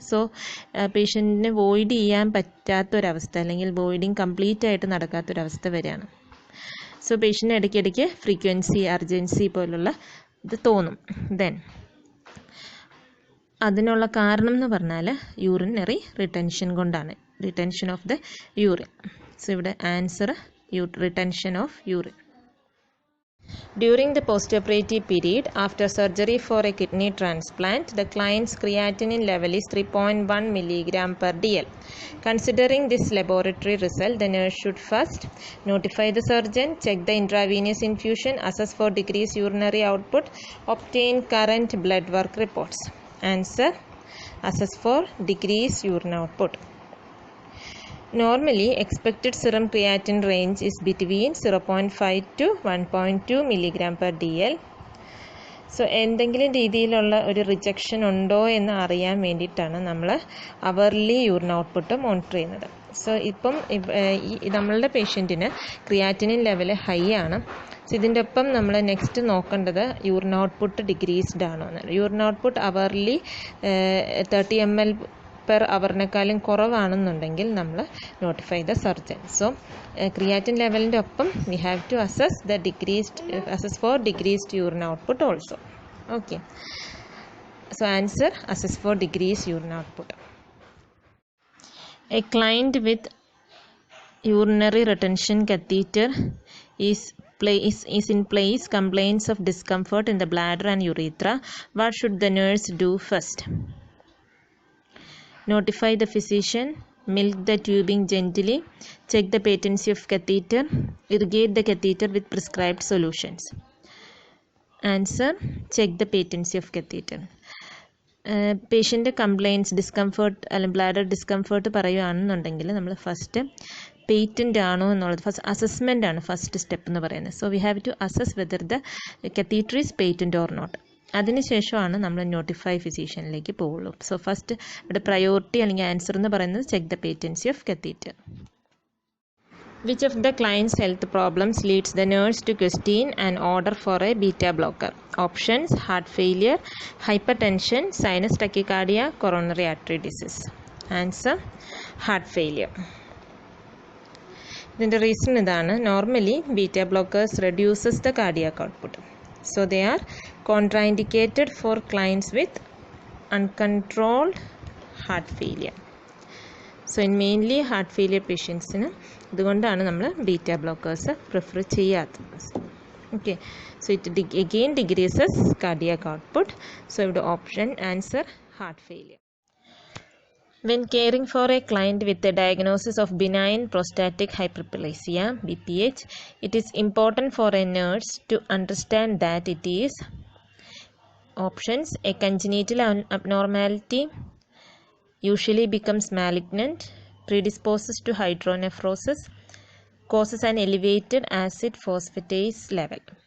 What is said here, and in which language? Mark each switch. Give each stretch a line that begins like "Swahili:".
Malayalam: So പേഷ്യൻറ്റിന് void ചെയ്യാൻ പറ്റാത്തൊരവസ്ഥ അല്ലെങ്കിൽ voiding complete ആയിട്ട് നടക്കാത്തൊരവസ്ഥ വരികയാണ്. സോ പേഷ്യൻ്റ് ഇടയ്ക്കിടയ്ക്ക് ഫ്രീക്വൻസി അർജൻസി പോലുള്ള ഇത് തോന്നും. ദെൻ അതിനുള്ള കാരണം എന്ന് പറഞ്ഞാൽ യൂറിനറി റിട്ടൻഷൻ കൊണ്ടാണ്,
English: Retention of the urine. So ഇവിടെ answer retention of urine. During the postoperative period after surgery for a kidney transplant, the client's creatinine level is 3.1 mg per dl. Considering this laboratory result, the nurse should first notify the surgeon, check the intravenous infusion, assess for decreased urinary output, obtain current blood work reports. Answer: assess for decreased urine output. Normally, expected serum creatinine range is between 0.5 to 1.2 mg per dl.
Malayalam: So എന്തെങ്കിലും രീതിയിലുള്ള ഒരു rejection ഉണ്ടോ എന്ന് അറിയാൻ വേണ്ടിയിട്ടാണ് നമ്മൾ hourly urine output monitor ചെയ്യുന്നത്. So ഇപ്പം നമ്മളുടെ പേഷ്യൻറ്റിന് ക്രിയാറ്റിനിൻ ലെവൽ ഹൈ ആണ്. സോ ഇതിൻ്റെ ഒപ്പം നമ്മൾ നെക്സ്റ്റ് നോക്കേണ്ടത് യൂറിൻ ഔട്ട്പുട്ട് ഡിക്രീസ്ഡ് ആണോ എന്നാണ്. Urine output hourly 30 ml per അവറിനേക്കാളും കുറവാണെന്നുണ്ടെങ്കിൽ നമ്മൾ
English: Notify the surgeon. So
Malayalam: creatine ലെവലിൻ്റെ ഒപ്പം
English: We have to assess for decreased urine output also. Okay, so answer: assess for decreased urine output. A client with urinary retention catheter is in place, complaints of discomfort in the bladder and urethra. What should the nurse do first? Notify the physician, milk the tubing gently, check the patency of catheter, irrigate the catheter with prescribed solutions. Answer: check the patency of catheter.
Malayalam: Patient complaints discomfort അല്ലെങ്കിൽ bladder discomfort പറയുകയാണെന്നുണ്ടെങ്കിൽ നമ്മൾ first patent ആണോ എന്നുള്ളത് first assessment ആണ് first step എന്ന് പറയുന്നത്.
English: So we have to assess whether the catheter is patent or not.
Malayalam: അതിനുശേഷമാണ് നമ്മൾ നോട്ടിഫൈ ഫിസീഷ്യനിലേക്ക് പോവുള്ളൂ. സോ ഫസ്റ്റ് ഇവിടെ പ്രയോറിറ്റി അല്ലെങ്കിൽ ആൻസർ എന്ന് പറയുന്നത്
English: Check the patency of catheter. Which of the client's health problems leads the nurse to question and order for a beta blocker? Options: heart failure, hypertension, sinus tachycardia, coronary artery disease. Answer: heart failure.
Malayalam: ഇതിൻ്റെ reason ഇതാണ്.
English: Normally beta blockers reduces the cardiac output. So they are contraindicated for clients with uncontrolled heart failure. So in mainly heart failure patientsന്
Malayalam: ഇതുകൊണ്ടാണ് നമ്മൾ beta blockers prefer ചെയ്യാത്തത്.
English: Okay, so it again decreases cardiac output. So ഇവിടെ option answer heart failure. When caring for a client with a diagnosis of benign prostatic hyperplasia (BPH), it is important for a nurse to understand that it is options: a congenital abnormality, usually becomes malignant, predisposes to hydronephrosis, causes an elevated acid phosphatase level.